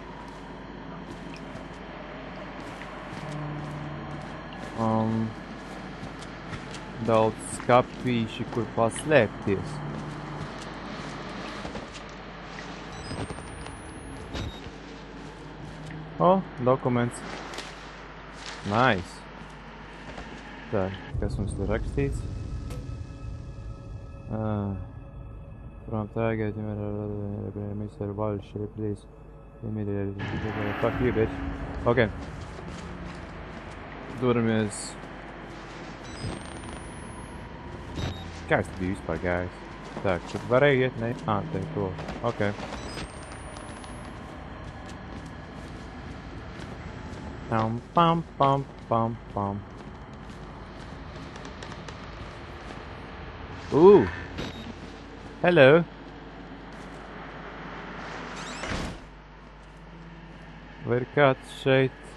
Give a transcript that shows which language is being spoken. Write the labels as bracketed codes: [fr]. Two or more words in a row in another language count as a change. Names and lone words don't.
[lv] Daudz skapīši, kur paslēpties. Dokuments. Nice. Tā, kas mums tur rakstīts? [en] From target, Mr. Walsh, please. Immediately. Fuck you, bitch. [lv] Ok. Duramies. Kāds tu biji vispār gājis? Tā, tad varēja iet, ne? Te to. Ok. Pam, pam, pam, pam, pam. Hello. Vai ir kāds šeit?